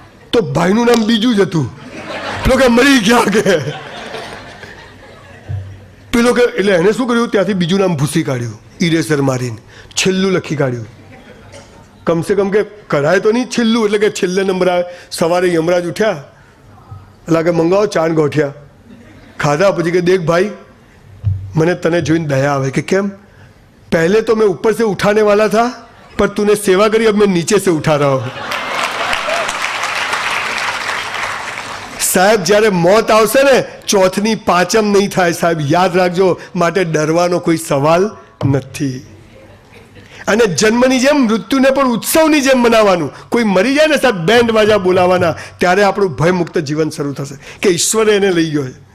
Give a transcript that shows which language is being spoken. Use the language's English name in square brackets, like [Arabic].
[Gujarati] તો ભાઈનું નામ બીજું જ હતું. પેલો કે મરી ગયા કે પેલો કે, એટલે એને શું કર્યું, ત્યાંથી બીજું નામ ભૂસી કાઢ્યું, ઇરેસર મારીને છેલ્લું લખી કાઢ્યું. કમસે કમ કે કરાય તો નહીં છેલ્લું, એટલે કે છેલ્લે નંબર આવે. સવારે યમરાજ ઉઠ્યા, એટલે કે મંગાવો ચાન ગોઠિયા ખાધા. પછી કે દેખ ભાઈ, મને તને જોઈને દયા આવે. કે કેમ? [Hindi] पहले तो मैं ऊपर से उठाने वाला था, पर तूने सेवा करी, अब मैं नीचे से उठा रहा हूं. [Gujarati] साहब જ્યારે મોત આવશે ને, ચોથની પાંચમ નહીં થાય સાહેબ, યાદ રાખજો. માટે ડરવાનો કોઈ સવાલ નથી. અને જન્મની જેમ મૃત્યુને પણ ઉત્સવની જેમ મનાવવાનું. કોઈ મરી જાય ને સાહેબ, બેન્ડ વાજા બોલાવાના, ત્યારે આપણું ભયમુક્ત જીવન શરૂ થશે કે ઈશ્વરે એને લઈ ગયો.